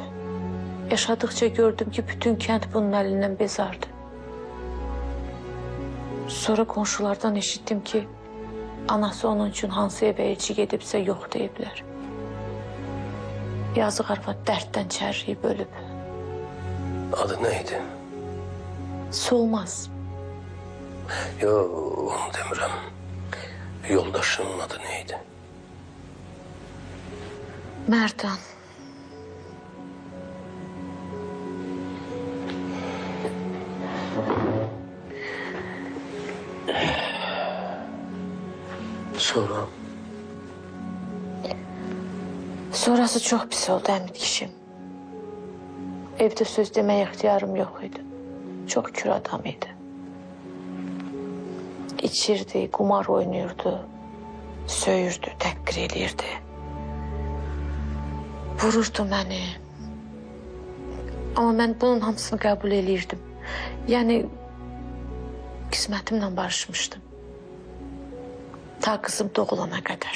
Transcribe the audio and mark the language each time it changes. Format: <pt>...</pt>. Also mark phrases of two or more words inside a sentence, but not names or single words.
<az>Yaşadıkça gördüm ki, bütün kənd bunun əlindən bezardı. Sonra qonşulardan eşitdim ki, anası onun üçün hansı evə elçi gedibsə yox deyiblər. Yazıq arvad dərddən çərriyib ölüb. Adı neydi? Solmaz. Yok, onu demirəm. Yoldaşının adı neydi? Merdan. Sonra? Sonrası çok pis oldu Həmid kişim. Evde söz demeye ixtiyarım yok idi. Çok kür adam idi. İçirdi,</az> <tr>kumar oynuyordu,</tr> <az>söyürdü, təhqir eləyirdi. Vururdu məni. Ama mən bunun hamısını qəbul eləyirdim. Yəni, qismətimlə barışmışdım. Ta kızım doğulana qədər.</az>